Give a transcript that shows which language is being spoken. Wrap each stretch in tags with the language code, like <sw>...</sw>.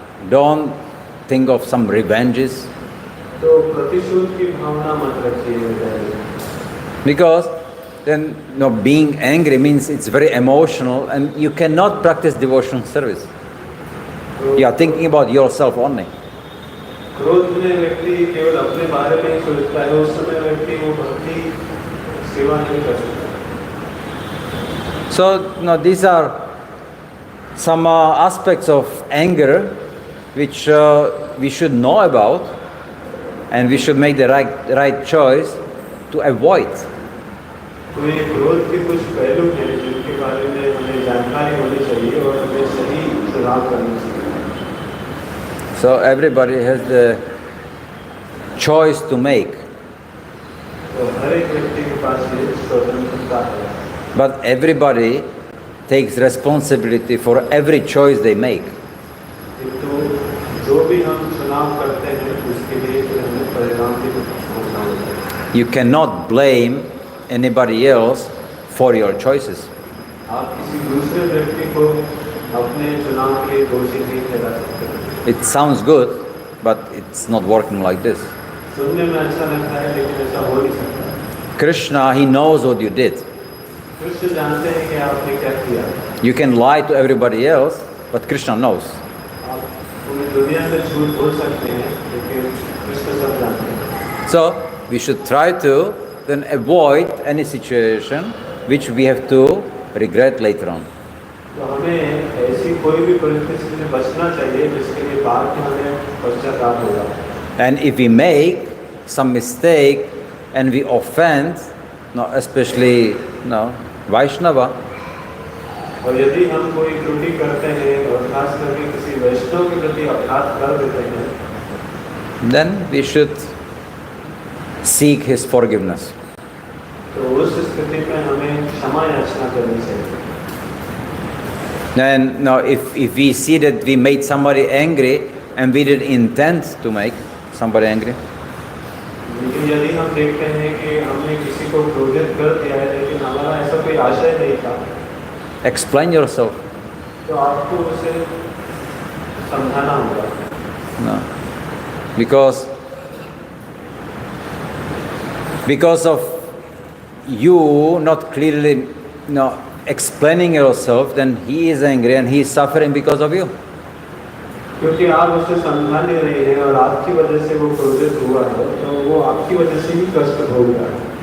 <en>Don't think of some revenges.</en> <hi>तो प्रतिशोध की भावना मत रखिए.</hi> <en>Because then being angry means it's very emotional and you cannot practice devotional service. You are thinking about yourself only.</en> <hi>क्रोध में व्यक्ति केवल अपने बारे में ही सोचता है, उस समय व्यक्ति वो भक्ति सेवा नहीं कर सकता.</hi> <en>So these are some aspects of anger which we should know about, and we should make the right choice to avoid.</en> <hi>तो ये क्रोध के कुछ पहलू हैं जिनके बारे में हमें जानकारी होनी चाहिए और हमें सही चुनाव करना चाहिए.</hi> <en>So everybody has the choice to make.</en> <hi>तो हर एक व्यक्ति के पास ये स्वतंत्रता है.</hi> <en>But everybody takes responsibility for every choice they make.</en> <hi>तो जो भी हम चुनाव करते हैं उसके लिए फिर हमें परिणाम भी भुगतना होता है.</hi> <en>You cannot blame anybody else for your choices.</en> <hi>आप किसी दूसरे व्यक्ति को अपने चुनाव के दोषी नहीं ठहरा सकते.</hi> <en>It sounds good, but it's not working like this.</en> <hi>सुनने में अच्छा लगता है लेकिन ऐसा हो नहीं सकता.</hi> <en>Krishna, he knows what you did.</en> <hi>Krishna जानते हैं कि आपने क्या किया.</hi> <en>You can lie to everybody else, but Krishna knows.</en> <hi>आप पूरी दुनिया से झूठ बोल सकते हैं लेकिन कृष्ण सब जानते हैं.</hi> <en>So we should try to then avoid any situation which we have to regret later on.</en> <hi>तो हमें ऐसी कोई भी परिस्थिति से बचना चाहिए जिसके लिए बाद में हमें पश्चाताप होगा.</hi> <en>And if we make some mistake and we offend, especially Vaishnava,</en> <hi>और यदि हम कोई त्रुटि करते हैं और खास करके किसी वैष्णव के प्रति अपराध कर देते हैं,</hi> <en>then we should seek his forgiveness.</en> <hi>तो उस स्थिति में हमें क्षमा याचना करनी चाहिए.</hi> <en>And if we see that we made somebody angry and we didn't intend to make somebody angry,</en> <hi>लेकिन यदि हम देखते हैं कि हमने किसी को क्रोधित कर दिया है लेकिन हमारा ऐसा कोई आशय नहीं था,</hi> <en>explain yourself.</en> <hi>तो आपको उसे समझाना होगा.</hi> <en>No. Because of you not clearly explaining yourself, then he is angry and he is suffering because of you.</en> <hi>क्योंकि आप उसे समझा नहीं रहे हैं और आपकी वजह से वो क्रोधित हुआ है, तो वो आपकी वजह से ही कष्ट भोग रहा है.</hi>